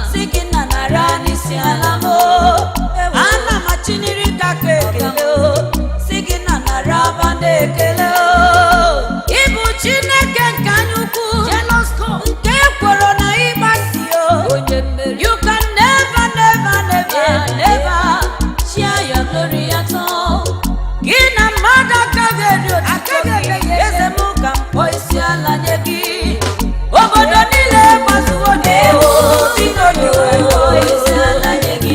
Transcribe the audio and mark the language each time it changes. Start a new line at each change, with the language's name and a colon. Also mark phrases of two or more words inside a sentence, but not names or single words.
Igbo: Sị gị na nara n'isi ala m. Ana m achịniri gị aka ekele o. Sị gị na nara aba na ekele o. Ị bụ Chineke nke anya ukwu,
English: Jealous God.
Igbo: nke ekworo na ịgbasi o. Onye mmeri.
English: You can never, never, never, Yeah, never yeah. share your glory at all.
Igbo: Gị na mmadụ agaghị eri otuto Agaghị gị. eri ya. Eze m ka m kpọọ isi ala nye gị. Obodo niile gbazuo gị. Ewo. Biko, biko, kpọọ isi ala nye